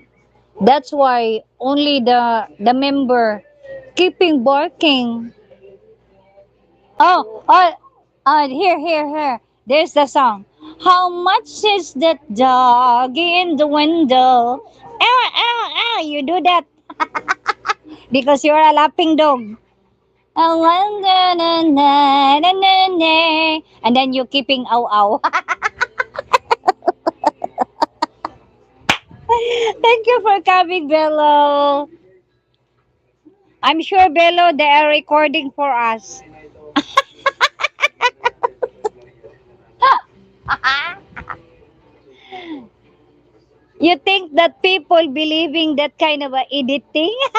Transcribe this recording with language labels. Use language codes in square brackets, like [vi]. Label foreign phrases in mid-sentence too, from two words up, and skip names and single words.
[en] That's why only the member keeping barking. Here. There's the song. How much is that dog in the window? You do that. Because you're a laughing dog. Oh, na, na, na, na, na, na. And then you keeping ow ow. Thank you for coming, Bello. I'm sure, Bello, they are recording for us. You think that people believing that kind of a editing?